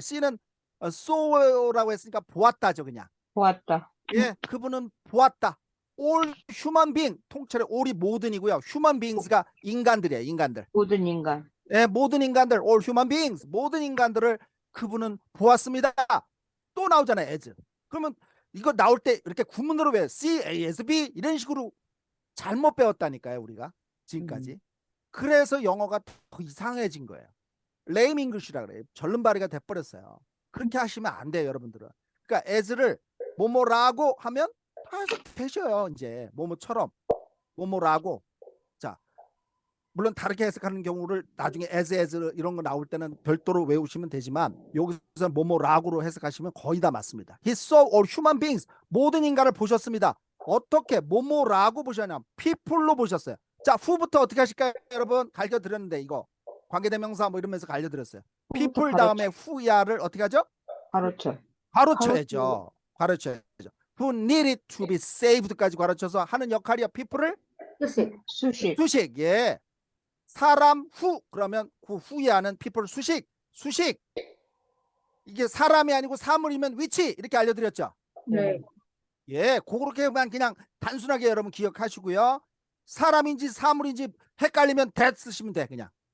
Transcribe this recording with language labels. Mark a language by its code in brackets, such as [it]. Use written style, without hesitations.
[ko] C는 saw라고 했으니까 보았다죠, 그냥. 보았다. 예, 그분은 보았다. [en] all human being, [ko] 통째로 all이 모든이고요. human beings가 인간들이에요, 인간들. 모든 인간. 예, 모든 인간들, [en] all human beings, [ko] 모든 인간들을 그분은 보았습니다. 또 나오잖아요, as. 그러면 이거 나올 때 이렇게 구문으로 왜 C, A, S, B 이런 식으로 잘못 배웠다니까요, 우리가 지금까지. 그래서 영어가 더 이상해진 거예요. 레임 잉글리시라 그래요. 절름발이가 돼버렸어요. 그렇게 하시면 안 돼요, 여러분들은. 그러니까 as를 뭐뭐라고 하면 다 해석되셔요. 이제 뭐뭐처럼 뭐뭐라고. 자, 물론 다르게 해석하는 경우를 나중에 as 이런 거 나올 때는 별도로 외우시면 되지만 여기서 뭐뭐라고로 해석하시면 거의 다 맞습니다. [en] He saw all human beings. [ko] 모든 인간을 보셨습니다. 어떻게 뭐뭐라고 보셨냐? people로 보셨어요. 자, who부터 어떻게 하실까요, 여러분? 가르쳐드렸는데 이거 관계대명사 뭐 이러면서 가르쳐드렸어요. people 다음에 who야를 어떻게 하죠? 가로쳐야죠. 가로쳐야죠. [en] Who needed to be saved까지 [ko] 가르쳐서 하는 역할이야. people을 수식. 예. 사람 후 그러면 그 후에 하는 people 수식. 이게 사람이 아니고 사물이면 위치 이렇게 알려드렸죠. 네. 예, 그렇게만 그냥 단순하게 여러분 기억하시고요. 사람인지 사물인지 헷갈리면 that 쓰시면 돼 그냥.